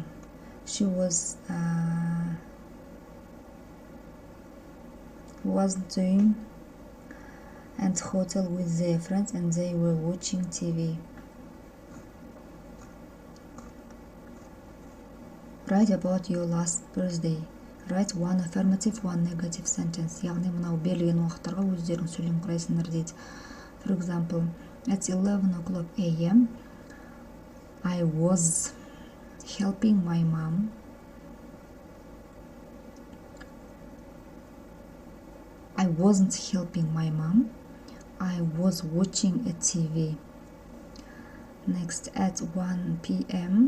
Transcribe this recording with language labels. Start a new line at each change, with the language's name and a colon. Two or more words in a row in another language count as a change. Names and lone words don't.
English: She was doing at hotel with their friends and they were watching TV. Write about your last birthday. Write one affirmative, one negative sentence.
Kazakh: Яғни мынау берілген уақыттарға өздерің сөйлем құрайсыңдар дейді.
English: For example, at 11 o'clock a.m. I was helping my mom. I wasn't helping my mom. I was watching a TV. Next, at 1 p.m.